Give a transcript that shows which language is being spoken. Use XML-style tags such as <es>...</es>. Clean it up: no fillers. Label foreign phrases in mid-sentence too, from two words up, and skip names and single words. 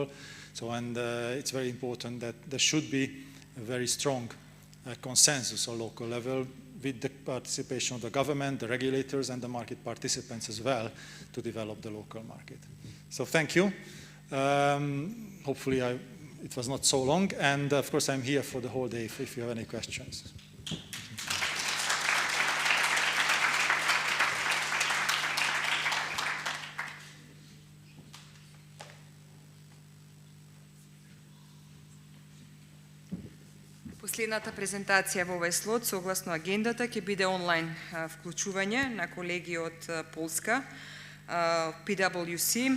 <en>So, and it's very important that there should be a very strong consensus on local level with the participation of the government, the regulators, and the market participants as well to develop the local market. So thank you. Hopefully it was not so long, and of course I'm here for the whole day if you have any questions.</en> <mk>Последната презентација во овој слот, согласно агендата, ќе биде онлайн вклучување на колеги од Полска, PwC.</mk>